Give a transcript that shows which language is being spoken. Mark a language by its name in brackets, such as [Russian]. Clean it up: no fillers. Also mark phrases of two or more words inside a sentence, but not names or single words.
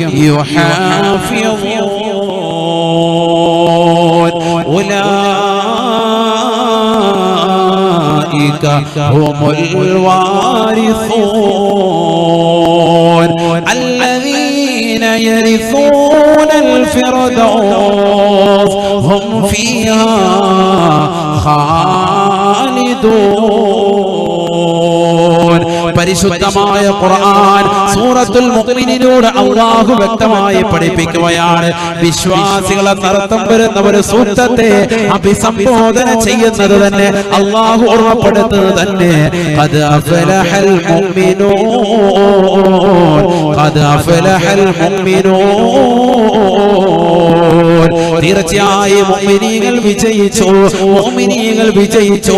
[Arabic] يحافظون أولئك هم الوارثون الذين يرثون الفردوس هم فيها [Malayalam] خالدون പരിശുദ്ധമായ ഖുർആൻ സൂറത്തുൽ മുഅ്മിനൂനിലൂടെ അല്ലാഹു വ്യക്തമായി പഠിപ്പിക്കുകയാണ്. വിശ്വാസികളെ നർത്തം വരുന്ന ഒരു സൂക്തത്തെ അഭിസംബോധന ചെയ്യുന്നത് തന്നെ അല്ലാഹു ഓർമ്മപ്പെടുത്തുന്നത് തന്നെ [Arabic] قد أفلح المؤمنون قد أفلح المؤمنون [Malayalam] തീർച്ചയായും മുഅ്മിനീങ്ങൾ വിജയിച്ചു, മുഅ്മിനീങ്ങൾ വിജയിച്ചു.